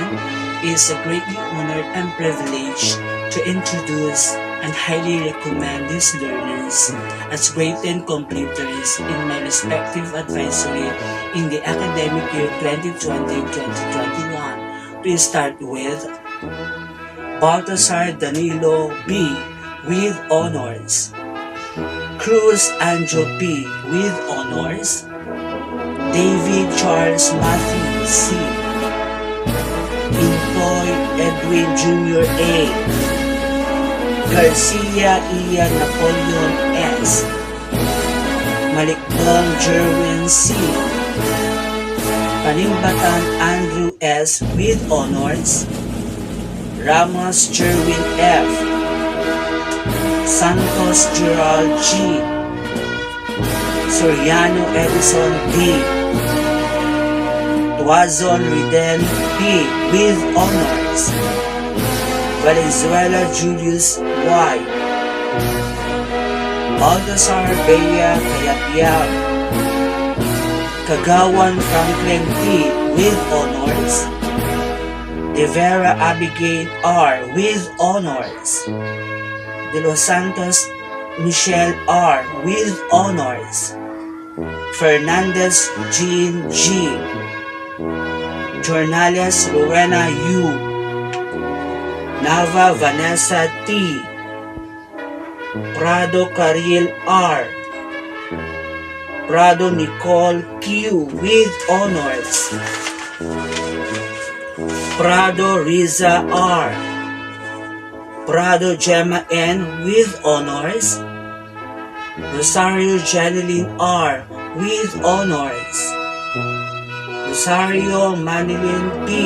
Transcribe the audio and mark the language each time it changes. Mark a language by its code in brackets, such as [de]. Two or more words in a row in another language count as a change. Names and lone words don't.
[en] It is a greatly honored and privilege to introduce and highly recommend these learners as grade 10 completers in my respective advisory in the academic year 2020-2021. To start with, Baltasar Danilo B. with honors, Cruz Anjo P. with honors, David Charles Matthew C. Intoy Edwin Jr. A. Garcia Ian Napoleon S. Malikdong Jerwin C. Panimbatan Andrew S. with honors, Ramos Jerwin F. Santos Gerald G. Soriano Edison D. Tuazon Riden P. with honors, Valenzuela Julius Y. Baltasar Bea Kayapiao, Kagawan Franklin T. with honors, De Vera Abigail R. with honors, De Los Santos Michelle R. with honors, Fernandez Jean G. Jornales Rowena U. Nava Vanessa T. Prado Caril R. Prado Nicole Q. with honors, Prado Riza R. Prado Gemma N. with honors, Rosario Janeline R. with honors, Rosario Manilin P.